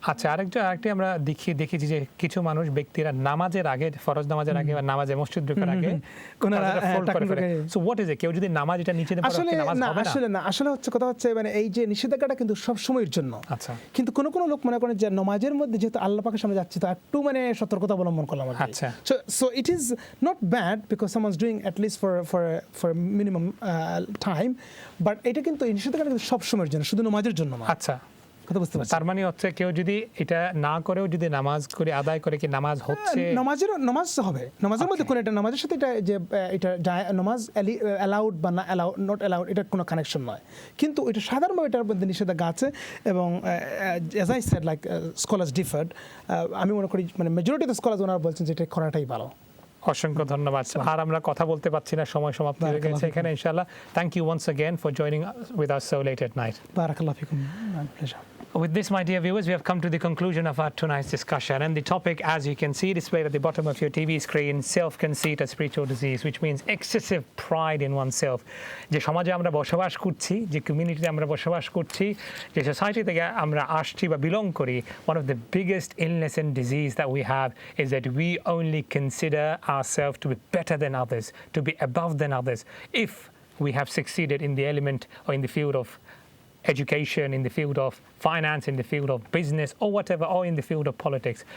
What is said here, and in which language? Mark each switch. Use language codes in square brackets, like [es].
[bn] আচ্ছা, আরেকটি আমরা দেখেছি যে কিছু মানুষ ব্যক্তিরা নামাজের আগে, ফরজ নামাজের আগে বা নামাজে মসজিদ ঢোকার আগে ফোল্ড করে ফেলে। [en] So what is it? [bn] কেউ যদি নামাজ এটা নিচে দেয় পরে নামাজ হবে না? আসলে হচ্ছে কথা হচ্ছে মানে এই যে নিষেধাজ্ঞাটা কিন্তু সব সময়ের জন্য। আচ্ছা, কিন্তু কোন লোক মনে করেন যে নামাজের মধ্যে যেহেতু আল্লাহ পাকের সামনে যাচ্ছে তো একটু মানে সতর্কতা অবলম্বন করলাম। আচ্ছা, [en] so it is not bad because someone's doing at least for minimum time, but [bn] এটা কিন্তু নিষেধাজ্ঞাটা কিন্তু সব সময়ের জন্য, শুধু নামাজের জন্য না। আচ্ছা, কথা বুঝতে পারছেন? তার মানে হচ্ছে কেউ যদি এটা না করেও যদি নামাজ করে আদায় করে কি নামাজ হচ্ছে? নামাজ হবে, নামাজের মধ্যে কোনো এটা নামাজের সাথে এটা যে এটা নামাজ অ্যালাউড বা না অ্যালাউড নট অ্যালাউড এটার কোনো কানেকশন নয়, কিন্তু এটা সাধারণভাবে এটার মধ্যে নিষেধাজ্ঞা আছে এবং [en] as I said like scholars differed, [bn] আমি মনে করি মানে মেজরিটি অফ স্কলার্স ওনারা বলছেন যে এটা করাটাই ভালো। অসংখ্য ধন্যবাদ। আর আমরা কথা বলতে পারছি না, সময় সমাপ্তি হয়ে গেছে এখানে ইনশাআল্লাহ। [en] Thank you once again for joining with us so late at night. বারাকাল্লাহু ফিকুম, my pleasure. With this, my dear viewers, we have come to the conclusion of our tonight's discussion. And the topic, as you can see displayed at the bottom of your TV screen, self-conceit, a spiritual disease, which means excessive pride in oneself. [bn] যে সমাজে আমরা বসবাস করছি, যে কমিউনিটিতে আমরা বসবাস করছি, যে সোসাইটি থেকে আমরা আসছি বা বিলং করি, [en] one of the biggest illness and disease that we have is that we only consider ourselves to be better than others, to be above than others, if we have succeeded in the element or in the field of education, in the field of finance, in the field of business or whatever, or in the field of politics.